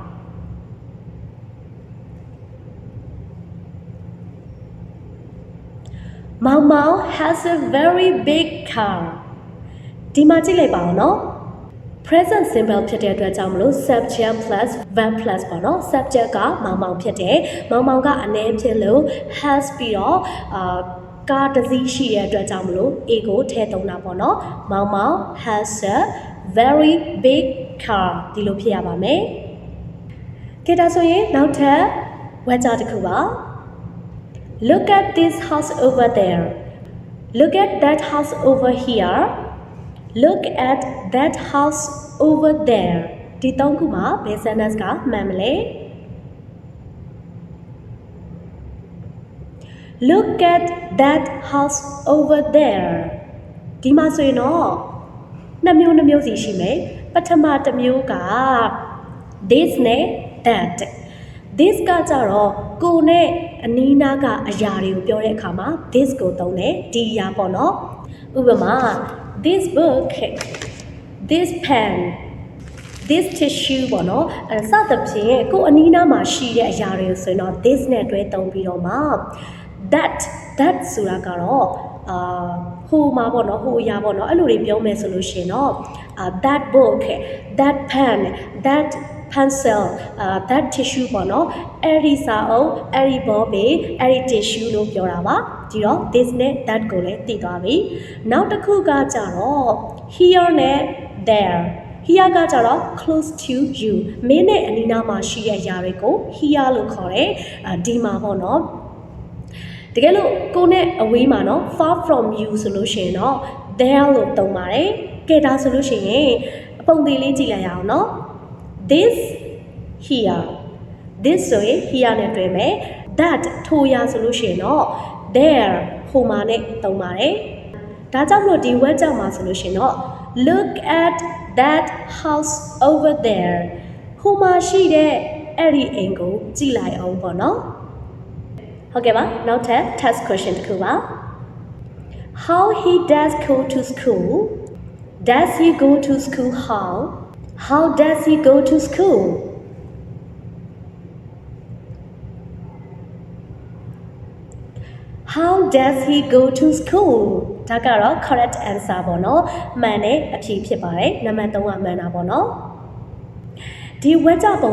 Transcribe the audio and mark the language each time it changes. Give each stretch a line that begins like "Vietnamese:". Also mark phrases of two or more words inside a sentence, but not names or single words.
English: Mao Mao has a very big car
Burmese: ဒီမှာကြည့်လိုက်ပါဦးနော်
English: present simple
Burmese: ဖြစ်တဲ့အတွက်ကြောင့်မလို့
English: subject plus verb plus
Burmese: ပေါ့နော် subject ကမောင်မောင်ဖြစ် တယ်မောင်မောင်ကအနည်းဖြစ်လို့ has ပြီးတော့ကားတစ်စီးရှိတဲ့အတွက်ကြောင့်မလို့ a ကိုထ ည့်သုံးတာပေါ့နော်မောင်မောင်
English: has a very big car
Burmese: ဒီလိုဖြစ်ရပါမယ်ကဲဒါ ဆိုရင်နောက်ထပ်ဝါကျတစ်ခုပါ
English: Look at this house over there Look at that house over here Look at that house over there
Burmese: ဒီသုံးခုမှာဘယ် sentence ကမှန်မလဲ
English: Look at that house over there
Burmese: ဒီမှာဆိုရင်တော့နှစ်မျိုးစီရှိမယ်ပ ထမတစ်မျိုးက this နဲ့
English: that this
Burmese: ကကြတော့ကိုနဲ့အနီးနားကအရာတွေကိုပြောတဲ့အခါမှာ this ကိုသုံးတယ်ဒီအရာပေါ့နော်ဥပမာ
English: this book this pen this tissue
Burmese: ပေါ့နော်စသဖြင့်ကိုအနီးနားမှာရှိတဲ့အရာတွေကိုဆိုရင်တော့ this နဲ့တွဲသုံးပြီးတော့မှ that ဆိုတာ ကတော့ဟိုမှာပေါ့နော်ဟိုအရာပေါ့နော်အဲ့လိုတွေပြောမယ်ဆိုလို့ရှိရင်တော့
English: that book that pen that pencil that tissue
Burmese: ပေါ့နော်အဲ့ဒီစာအုပ်အဲ့ဒီဘောပေအဲ့ဒီ tissue လို့ပြောတာပါဒီတော့ this နဲ့ that ကိုလည်းသိ သွားပြီနောက်တစ်ခုကကြတော့ here နဲ့
English: there here
Burmese: ကကြတော့
English: close to you
Burmese: မင်းနဲ့အနီးနားမှာရှိတဲ့အရာတွေကို here လို့ခေါ်တယ်ဒီမှာပေါ့နော် တကယ်လို့ကိုနဲ့အဝေးမှာနော်
English: far from you
Burmese: ဆိုလို့ရှိရင်တော့ there လို့သုံးပါတယ်ကဲဒါဆိုလို့ရှိရင်အ ပုံသေးလေးကြည့်လိုက်ရအောင်နော်
English: this here this
Burmese: ဆိုရင် here နဲ့တွဲမယ် that ထိုရာဆိုလို့ရှိ ရင်တော့ there ဟိုမှာနဲ့သုံးပါတယ်ဒါကြောင့်မလို့ဒီ word ကြောင့်မှာဆိုလို့ရှိရင်တော့
English: look at that house over there
Burmese: ဟိုမှာရှိတဲ့အဲ့ဒီအိမ်ကိုကြည့်လိုက်အောင်ပေါ့နော်ဟုတ်ကဲ့ပါနောက်ထပ်
English: test question
Burmese: တစ်ခုပါ
English: how he does go to school does he go to school how does he go to school how does he go to school
Burmese: ဒါကတော့
English: correct answer
Burmese: ပေါ့နော်မှန်တဲ့အဖြေဖြစ်ပါတယ်နံပါတ်3ကမှန်တာပေါ့နော်ဒီဝါကျပုံ